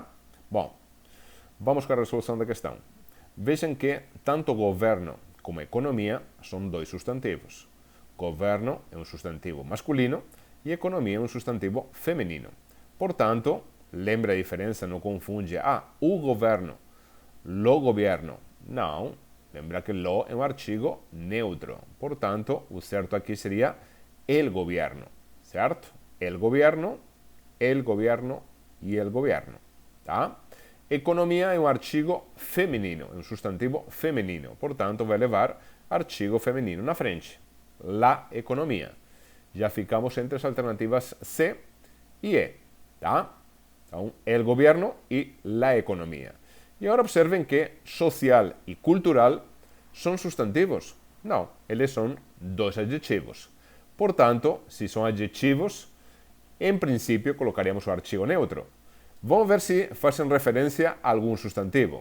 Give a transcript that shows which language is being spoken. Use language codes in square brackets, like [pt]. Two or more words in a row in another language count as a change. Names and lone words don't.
[pt] Bom, vamos com a resolução da questão. Vejam que tanto governo como economia são dois substantivos. Governo é um substantivo masculino e economia é um substantivo feminino. Portanto, lembra a diferença, não confunde o governo, [es] lo gobierno. [pt] Não, lembra que lo é um artigo neutro. Portanto, o certo aqui seria [es] el gobierno, [pt] certo? [es] El gobierno e el gobierno, [pt] tá? Economia é um artigo feminino, é um substantivo feminino. Portanto, vai levar artigo feminino na frente. [es] La economia. [pt] Já ficamos entre as alternativas C e E, tá? Então, [es] el gobierno e la economia. [pt] E agora observem que social e cultural são substantivos. Não, eles são dois adjetivos. Portanto, se são adjetivos, em princípio colocaríamos o artigo neutro. Vamos ver se fazem referência a algum substantivo.